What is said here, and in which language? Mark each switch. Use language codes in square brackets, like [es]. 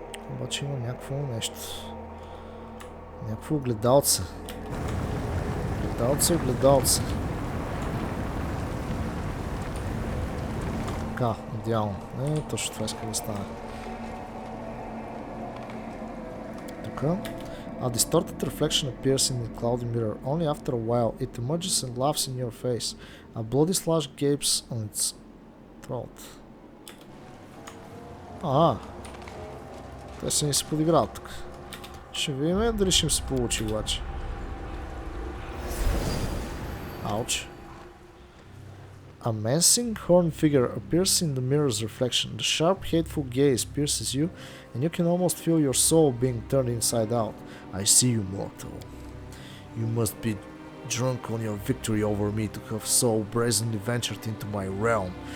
[bg] Обаче има някакво нещо. Някакво огледалце. Огледалце. Така, идеално. Точно това иска да стане. Така. [en] A distorted reflection appears in the cloudy mirror. Only after a while it emerges and laughs in your face. A bloody slash gapes on its throat. [bg] Те са ни се подиграли тук. Ще видим дали ще им се получи обаче. [en] Ouch. A menacing horned figure appears in the mirror's reflection. The sharp, hateful gaze pierces you, and you can almost feel your soul being turned inside out. I see you, mortal. You must be drunk on your victory over me to have so brazenly ventured into my realm.